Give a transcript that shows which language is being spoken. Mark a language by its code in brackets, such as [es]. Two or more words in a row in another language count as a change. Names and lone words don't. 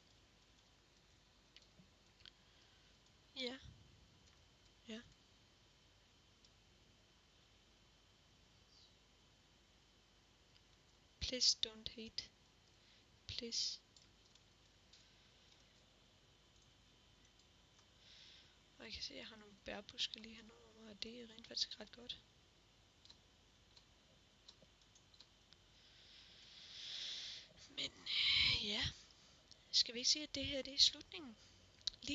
[da] Ja. Ja. [en] Please don't hate. Please. [da] Og jeg kan se, at jeg har nogle bærbuske lige henover mig, og det er rent faktisk ret godt. Men ja, skal vi ikke sige, at det her det er slutningen?